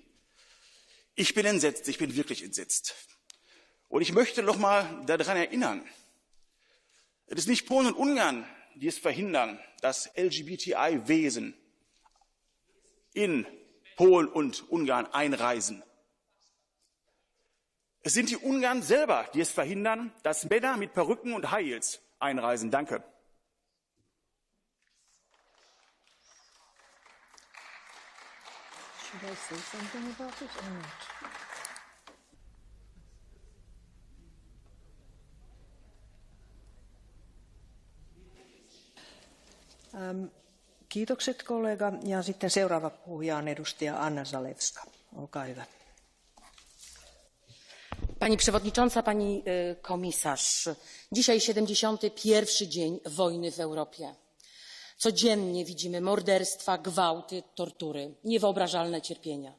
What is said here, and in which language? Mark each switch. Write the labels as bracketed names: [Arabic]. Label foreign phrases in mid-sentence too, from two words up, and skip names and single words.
[German] Ich bin entsetzt, ich bin wirklich entsetzt. Und ich möchte noch mal daran erinnern, es ist nicht Polen und Ungarn, die es verhindern, dass LGBTI-Wesen in Polen und Ungarn einreisen. Es sind die Ungarn selber, die es verhindern, dass Männer mit Perücken und [English] High Heels [German] einreisen. Danke. [English] Should I say something about it or not? [Finnish] Kiitokset kollega. Ja sitten seuraava puhuja on edustaja Anna Zalewska. Olkaa hyvä. [Polish] Pani Przewodnicząca, Pani Komisarz. Dzisiaj 71. dzień wojny w Europie. Codziennie widzimy morderstwa, gwałty, tortury, niewyobrażalne cierpienia.